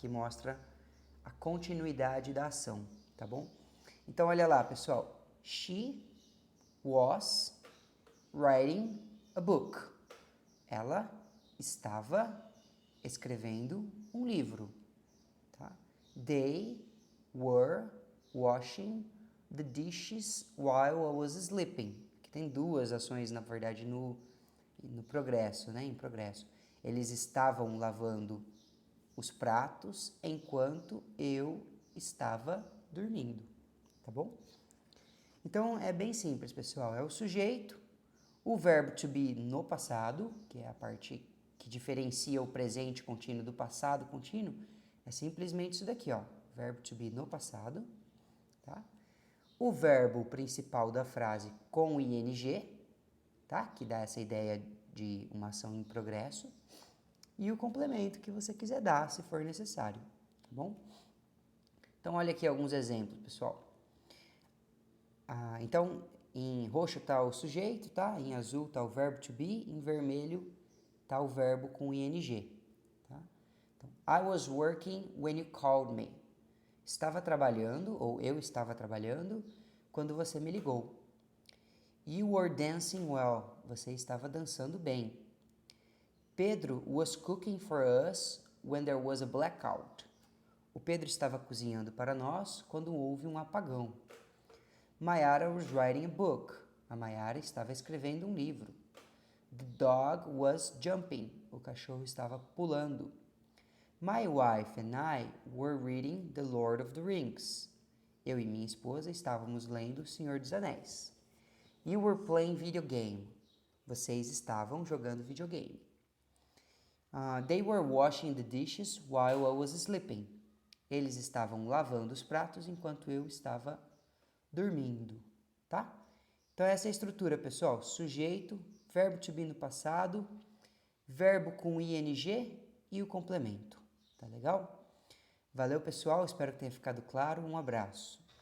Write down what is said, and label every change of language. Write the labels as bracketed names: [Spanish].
[Portuguese] Que mostra a continuidade da ação, tá bom? Então, olha lá, pessoal. [English] She was writing a book. [Portuguese] Ela estava escrevendo um livro, tá? [English] They were washing the dishes while I was sleeping. [Portuguese] Que tem duas ações, na verdade, no progresso, né? Em progresso. Eles estavam lavando os pratos enquanto eu estava dormindo, tá bom? Então é bem simples, pessoal. É o sujeito, o verbo to be no passado, que é a parte que diferencia o presente contínuo do passado contínuo, é simplesmente isso daqui, ó. Verbo to be no passado, tá? O verbo principal da frase com o ing, tá? Que dá essa ideia de uma ação em progresso. E o complemento que você quiser dar, se for necessário, tá bom? Então, olha aqui alguns exemplos, pessoal. Então, em roxo está o sujeito, tá? Em azul está o verbo to be, em vermelho está o verbo com ing, tá? Então, [English] I was working when you called me. [Portuguese] Estava trabalhando, ou eu estava trabalhando, quando você me ligou. [English] You were dancing well. [Portuguese] Você estava dançando bem. [English] Pedro was cooking for us when there was a blackout. [Portuguese] O Pedro estava cozinhando para nós quando houve um apagão. [English] Mayara was writing a book. [Portuguese] A Mayara estava escrevendo um livro. [English] The dog was jumping. [Portuguese] O cachorro estava pulando. [English] My wife and I were reading The Lord of the Rings. [Portuguese] Eu e minha esposa estávamos lendo O Senhor dos Anéis. [English] You were playing video game. [Portuguese] Vocês estavam jogando videogame. [English] They were washing the dishes while I was sleeping. [Portuguese] Eles estavam lavando os pratos enquanto eu estava dormindo, tá? Então essa é a estrutura, pessoal. Sujeito, verbo to be no passado, verbo com ing e o complemento. Tá legal? Valeu, pessoal. Espero que tenha ficado claro. Um abraço.